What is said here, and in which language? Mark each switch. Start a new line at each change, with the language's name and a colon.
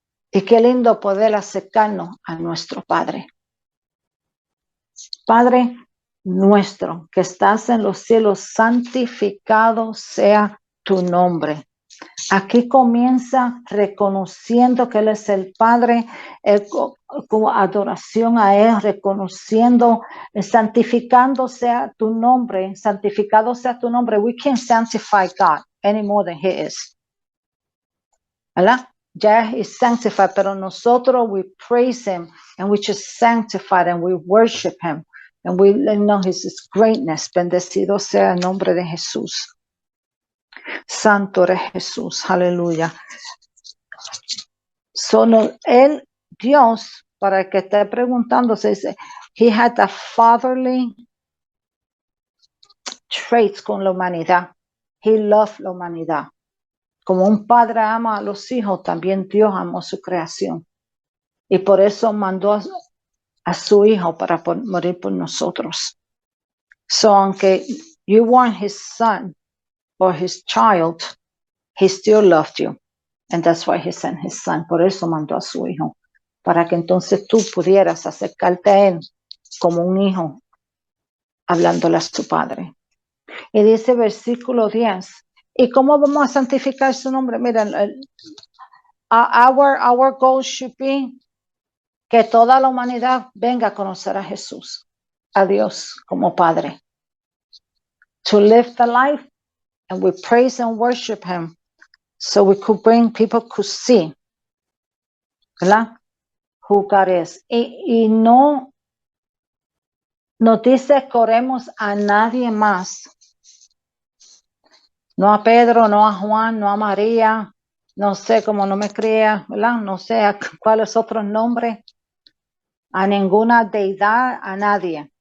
Spanish: Y qué lindo poder acercarnos a nuestro Padre. Padre nuestro que estás en los cielos, santificado sea tu nombre. Aquí comienza reconociendo que Él es el Padre, como adoración a Él, reconociendo, santificando sea tu nombre, santificado sea tu nombre.
English: We can't sanctify God any more than He is. ¿Verdad? Ya is sanctified,
Spanish: pero nosotros
English: we praise Him and we just sanctified and we worship Him and we know His greatness.
Spanish: Bendecido sea el nombre de Jesús. Santo eres Jesús, aleluya. Solo Él, Dios, para el que esté preguntando, se dice,
English: He had a fatherly traits
Spanish: con la humanidad.
English: He loved
Spanish: la humanidad. Como un padre ama a los hijos, también Dios amó su creación. Y por eso mandó a su hijo para morir por nosotros.
English: So, aunque you weren't his son or his child, he still loved you. And that's why he sent his son.
Spanish: Por eso mandó a su hijo. Para que entonces tú pudieras acercarte a él como un hijo, hablándole a su padre. Y dice versículo 10. ¿Y cómo vamos a santificar su nombre? Miren,
English: our goal should be
Spanish: que toda la humanidad venga a conocer a Jesús, a Dios como Padre.
English: To live the life and we praise and worship Him so we could bring people could see, ¿verdad? Who God is.
Spanish: Y no nos dice que oremos a nadie más. No a Pedro, no a Juan, no a María, no sé cómo no me crea, ¿verdad? No sé a cuáles otros nombres. A ninguna deidad, a nadie.